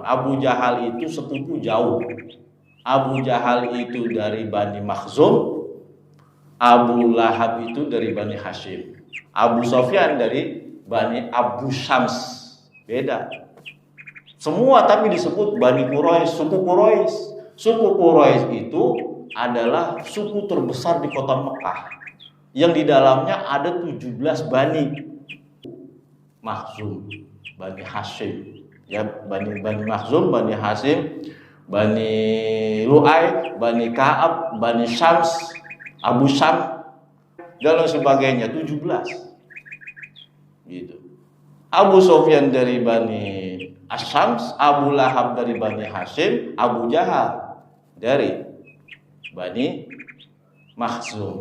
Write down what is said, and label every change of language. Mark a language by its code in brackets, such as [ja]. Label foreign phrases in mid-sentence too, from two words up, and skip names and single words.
[id] Abu Jahal itu sepupu jauh. Abu Jahal itu dari Bani Makhzum, Abu Lahab itu dari Bani Hashim, Abu Sufyan dari Bani Abu Syams. Beda. Semua tapi disebut Bani Quraisy, suku Quraisy. Suku Quraisy itu adalah suku terbesar di kota Mekah, yang di dalamnya ada 17 Bani Makhzum, Bani Hashim, ya, Bani Makhzum, Bani Hashim, Bani Lu'ay, Bani Ka'ab, Bani Syams, Abu Syam, dan sebagainya, 17 gitu. Abu Sufyan dari Bani Asyams, Abu Lahab dari Bani Hashim, Abu Jahal dari Bani Makhzum.